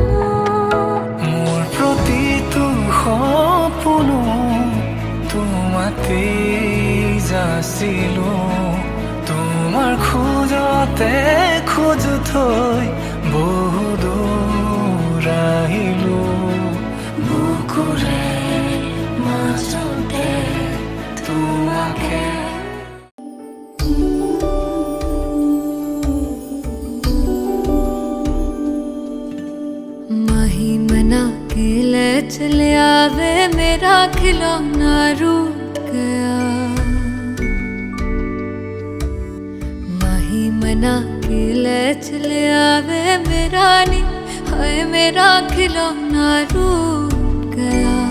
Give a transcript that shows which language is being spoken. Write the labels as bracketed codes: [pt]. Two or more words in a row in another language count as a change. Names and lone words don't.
[as] মোৰ প্ৰতিটো সপোনো তোমাতে যাচিলো তোমাৰ খোজতে খোজ থৈ বহু দূৰ আহিলো বুকুৰে মাজতে তোমাকে [hi] माही मना के ले चले आवे मेरा खिलौना रूठ गया माही मना के ले चले आवे मेरा नी हाय मेरा खिलौना रूठ गया